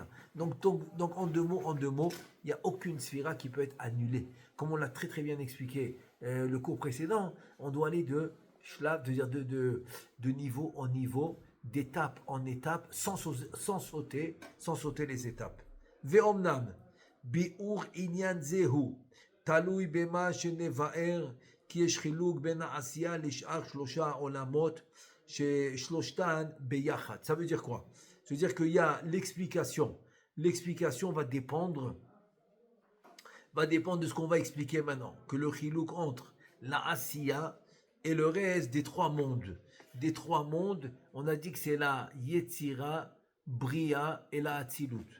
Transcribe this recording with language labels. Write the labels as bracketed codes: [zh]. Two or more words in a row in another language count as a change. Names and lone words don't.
[fr] Donc en deux mots, il n'y a aucune sphira qui peut être annulée. Comme on l'a très très bien expliqué le cours précédent, on doit aller de niveau en niveau, d'étape en étape, sans sauter les étapes. [he] ואמנם, ביאור ענין זה, תלוי במה שנבאר, כי יש חילוק בין העשיה לשאר שלשה עולמות, שלשתן ביחד. [fr] Ça veut dire quoi? Ça veut dire qu'il y a l'explication. L'explication va dépendre de ce qu'on va expliquer maintenant. Que le chilouk entre la Asiya et le reste des trois mondes. Des trois mondes, on a dit que c'est la Yetzira, Bria et la Atzilut.